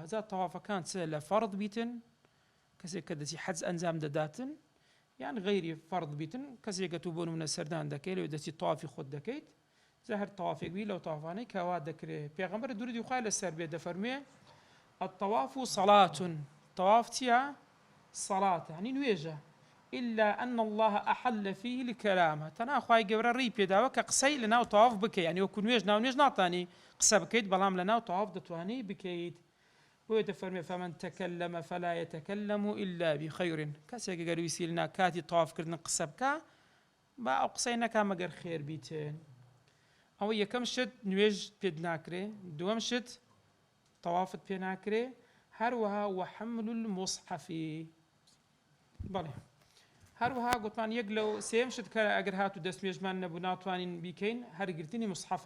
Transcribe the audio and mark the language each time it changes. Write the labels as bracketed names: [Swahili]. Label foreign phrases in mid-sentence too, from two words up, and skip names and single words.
[Central Kurdish] جا تەوافەکان چ لە فەڕد بیتن، کەسێک کە دەچی حەج ئەنجام دەداتن، یان غەیری فەڕد بیتن، کەسێک کە تو بۆ نمونە سەردان دەکەیت لەوێ دەچی تەوافی خۆت دەکەیت، جا هەر تەوافێک بی لەو تەوافانەی کەوا دەکرێت. پێغەمبەر درودی و خوای لەسەر بێت دەفەرمێ [Arabic] الطەواف صەڵات. [Central Kurdish] تەواف چییە؟ سەڵاتە، یعنی نوێژە. [Arabic] إلا أن الله أحل فيه الكلام، [Central Kurdish] تەنها خوای گەورە ڕێی پێداوە کە قسەی لەناو تەواف بکەیت، یعنی وەکو نوێژ ناو نوێژ ناتوانی قسە بکەیت، بەڵام لەناو تەواف دەتوانی بکەیت. بۆیە دەفەرمێ [Arabic] فمن تكلم فلا يتكلم إلا بخير. [Central Kurdish] کەسێک گەر ویسی لەنا کاتی تەوافکردن قسە بکە، با ئەو قسەی نەکا مەگەر خێر بیتن. ئەوە یەکەم شت نوێژ پێت ناکرێ. دووەم شت تەوافت پێ ناکرێ. [Arabic] هەروەها وحمل المصحف. [Central Kurdish] بەڵێ هەروەها گوتمان یەک لەو سێم شت کە ئەگەر هاتوو دەستنوێژمان نەبوو ناتوانین بیکەین، هەرگرتنی مصحفە.